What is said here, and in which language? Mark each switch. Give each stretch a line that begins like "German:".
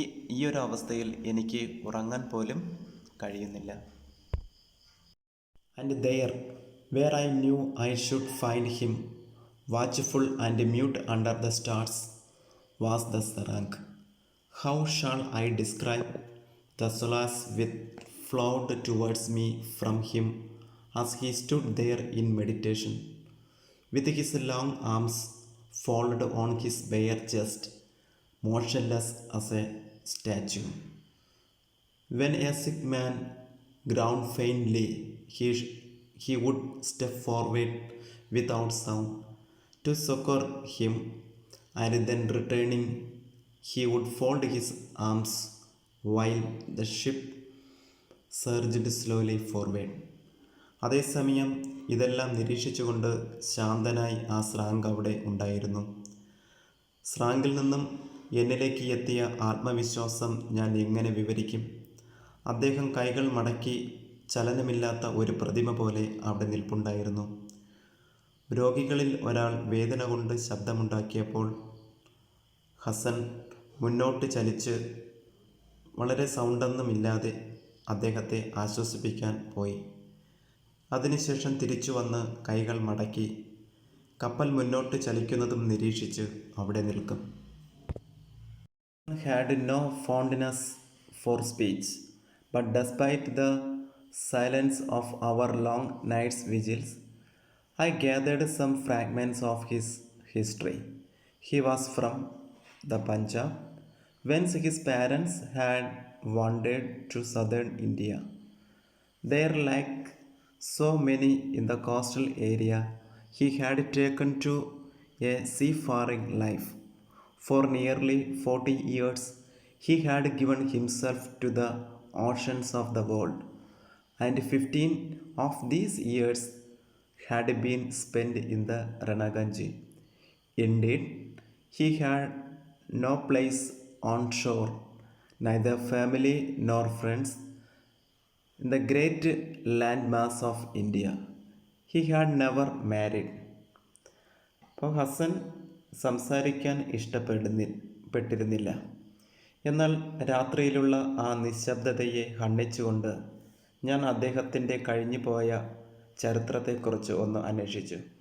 Malayalam: ഈ ഒരു അവസ്ഥയിൽ എനിക്ക് ഉറങ്ങാൻ പോലും കഴിയുന്നില്ല.
English: And there, where I knew I should find him, watchful and mute under the stars, was the Serang. How shall I describe the solace which flowed towards me from him as he stood there in meditation, with his long arms folded on his bare chest, motionless as a statue. When a sick man groaned faintly, he would step forward without sound to succor him, and then returning, he would fold his arms while the ship surged slowly forward.
Malayalam: അതേസമയം ഇതെല്ലാം നിരീക്ഷിച്ചുകൊണ്ട് ശാന്തനായി ആ ശ്രാങ്ക് അവിടെ ഉണ്ടായിരുന്നു. ശ്രാങ്കിൽ നിന്നും എന്നിലേക്ക് എത്തിയ ആത്മവിശ്വാസം ഞാൻ എങ്ങനെ വിവരിക്കും? അദ്ദേഹം കൈകൾ മടക്കി ചലനമില്ലാത്ത ഒരു പ്രതിമ പോലെ അവിടെ നിൽപ്പുണ്ടായിരുന്നു. രോഗികളിൽ ഒരാൾ വേദന കൊണ്ട് ശബ്ദമുണ്ടാക്കിയപ്പോൾ ഹസൻ മുന്നോട്ട് ചലിച്ച് വളരെ സൗണ്ടൊന്നുമില്ലാതെ അദ്ദേഹത്തെ ആശ്വസിപ്പിക്കാൻ പോയി. അതിനുശേഷം തിരിച്ചു വന്ന് കൈകൾ മടക്കി കപ്പൽ മുന്നോട്ട് ചലിക്കുന്നതും നിരീക്ഷിച്ച് അവിടെ നിൽക്കും.
English: Had no fondness for speech, but despite the silence of our long night's vigils, I gathered some fragments of his history. He was from the Punjab, whence his parents had wandered to southern India. There, like so many in the coastal area, he had taken to a seafaring life. For nearly 40 years, he had given himself to the oceans of the world, and 15 of these years had been spent in the Ranaganji. Indeed, he had no place on shore, neither family nor friends, in the great landmass of India. He had never married.
Malayalam: അപ്പോൾ ഹസൻ സംസാരിക്കാൻ പെട്ടിരുന്നില്ല. എന്നാൽ രാത്രിയിലുള്ള ആ നിശബ്ദതയെ ഹണ്ണിച്ചുകൊണ്ട് ഞാൻ അദ്ദേഹത്തിൻ്റെ കഴിഞ്ഞുപോയ ചരിത്രത്തെക്കുറിച്ച് ഒന്ന് അന്വേഷിച്ചു.